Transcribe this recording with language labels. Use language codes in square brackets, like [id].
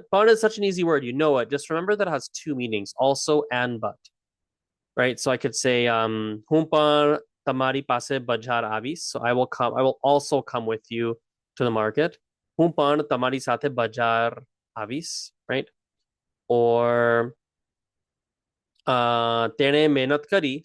[en] Pun is such an easy word. You know it. Just remember that it has two meanings, also and but. Right? So I could say, [gu] હું પણ તમારી પાસે બજાર આવીશ. [en] So I will also come with you to the market. [gu] હું પણ તમારી સાથે બજાર આવીશ. [en] Right? Or [gu] તેણે મહેનત કરી.